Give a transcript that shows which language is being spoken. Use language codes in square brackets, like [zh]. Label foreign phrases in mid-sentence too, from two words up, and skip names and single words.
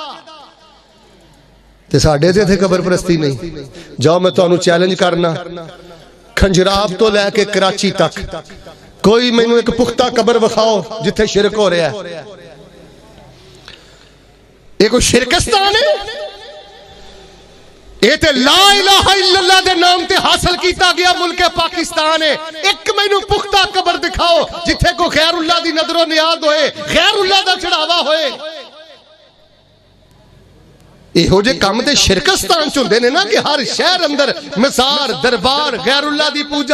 [pa] تے ساڈے تے اتھے قبر پرستی نہیں. جاؤ میں تہانوں چیلنج کرنا، خنجراب توں لے کے کراچی تک کوئی مینوں اک پختہ قبر وکھاؤ جتھے شرک ہو رہا ہے. یہ کوئی شرکستان ہے? یہ تے [ar] لا إله إلا الله [pa] دے نام تے حاصل کیا گیا ملک پاکستان ہے. اک مینوں پختہ قبر دکھاؤ جتھے کو خیراللہ دی نذروں نیاز ہوئے، خیراللہ دا چڑھاوا ہوئے. ایہو جے کام تے شرکستان چ ہندے نے نا کہ ہر شہر اندر مزار دربار غیراللہ دی پوجا.